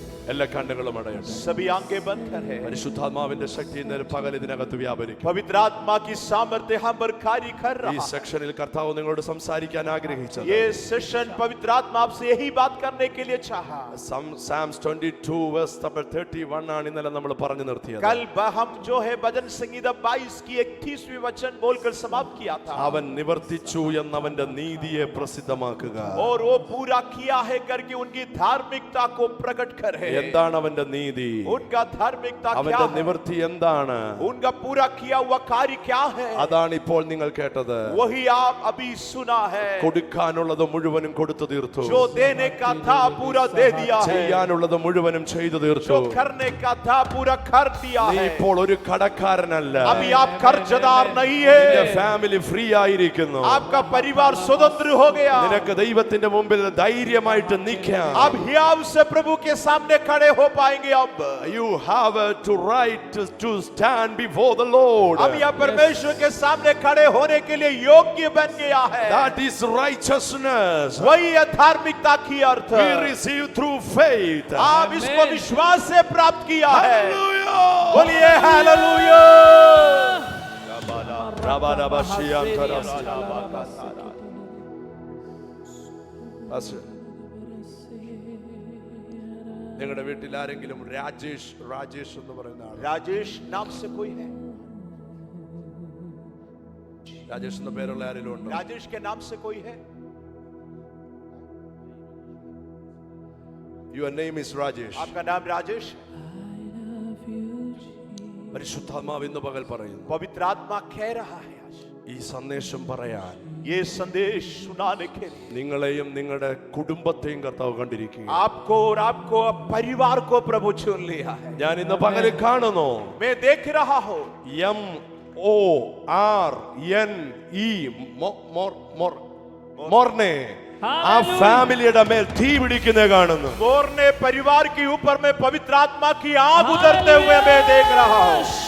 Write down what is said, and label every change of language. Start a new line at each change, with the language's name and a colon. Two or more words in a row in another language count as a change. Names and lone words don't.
Malayalam: എല്ലാ കണ്ണുകളും അടയട്ടെ.
Hindi: सभी आंखें बंद करें.
Malayalam: പരിശുദ്ധാത്മാവിന്റെ ശക്തി ഇന്നലെ പകൽ ഇതിനകത്ത് വ്യാപരിക്കും.
Hindi: पवित्र आत्मा की सामर्थ्य हम पर कार्य कर
Malayalam: ഈ
Hindi: रहा है.
Malayalam: സെക്ഷനിൽ കർത്താവ് നിങ്ങളോട് സംസാരിക്കാൻ ആഗ്രഹിച്ചത്
Hindi: ये सेशन पवित्र आत्मा आपसे यही बात करने के लिए चाहा.
Malayalam: Psalms 22
English: verse number
Malayalam: 31 ആണ് ഇന്നലെ നമ്മൾ പറഞ്ഞു നിർത്തിയത്.
Hindi: कल हम जो है भजन संगीता 22 की 31वीं वचन बोलकर समाप्त किया था.
Malayalam: അവൻ നിവർത്തിച്ചു എന്നവന്റെ നീതിയെ പ്രസിദ്ധമാക്കുക.
Hindi: और वो पूरा किया है करके उनकी धार्मिकता को प्रकट करे.
Malayalam: എന്താണ് അവന്റെ നീതി?
Hindi: उनका धार्मिकता क्या
Malayalam: അവന്റെ
Hindi: है?
Malayalam: നിവർത്തി എന്താണ്?
Hindi: उनका पूरा किया हुआ कार्य क्या है?
Malayalam: അതാണ് ഇപ്പോൾ നിങ്ങൾ കേട്ടത്.
Hindi: वही आप अभी सुना है.
Malayalam: കൊടുക്കാനുള്ളത് മുഴുവനും കൊടുത്തു തീർത്തു.
Hindi: जो देने का था पूरा दे दिया है.
Malayalam: ചെയ്യാനുള്ളത് മുഴുവനും ചെയ്തു തീർത്തു.
Hindi: जो करने का था पूरा कर दिया
Malayalam: നീ
Hindi: है.
Malayalam: ഇപ്പോൾ ഒരു കടക്കാരനല്ല.
Hindi: अभी आप कर्जदार नहीं है.
Malayalam: നിന്റെ
English: family free
Malayalam: ആയിരിക്കുന്നു.
Hindi: आपका परिवार स्वतंत्र हो गया.
Malayalam: നിനക്ക് ദൈവത്തിന്റെ മുമ്പിൽ ധൈര്യമായിട്ട് നിൽക്കാം.
Hindi: अब हियाव से प्रभु के सामने खड़े हो पाएंगे. अब
English: You have to right to stand before the Lord.
Hindi: अब यह परमेश्वर के सामने खड़े होने के लिए योग्य बन गया है.
English: That is righteousness.
Hindi: वही है धार्मिकता की अर्थ.
English: We receive through faith.
Hindi: आप इसको विश्वास से प्राप्त किया है.
English: Hallelujah.
Hindi: बोलिए हालेलुया.
Malayalam: നിങ്ങളുടെ വീട്ടിൽ ആരെങ്കിലും രാജേഷ് എന്ന് പറയുന്ന ആൾ?
Hindi: राजेश नाम से कोई है?
Malayalam: രാജേഷ് എന്ന പേരുള്ള ആരെങ്കിലും ഉണ്ടോ?
Hindi: राजेश के नाम से कोई है?
English: Your name is Rajesh.
Hindi: आपका नाम राजेश?
Malayalam: പരിശുദ്ധാത്മാവ് ഇന്ന് പകൽ പറയുന്നു,
Hindi: पवित्र आत्मा कह रहा है आज
Malayalam: ഈ സന്ദേശം പറയാൻ
Hindi: ये संदेश सुनाने के लिए
Malayalam: നിങ്ങളെയും നിങ്ങളുടെ കുടുംബത്തെയും കർത്താവ് കണ്ടിരിക്കുക.
Hindi: आपको और आपको परिवार को प्रभु चुन लिया है.
Malayalam: ഞാൻ ഇന്ന് പകൽ കാണുന്നു,
Hindi: मैं देख रहा हूँ
Malayalam: മോർനെ ആ ഫാമിലിയുടെ മേൽ തീ പിടിക്കുന്നത് കാണുന്നു.
Hindi: मोरने परिवार के ऊपर में पवित्र आत्मा की आग उतरते हुए मैं देख रहा हूँ.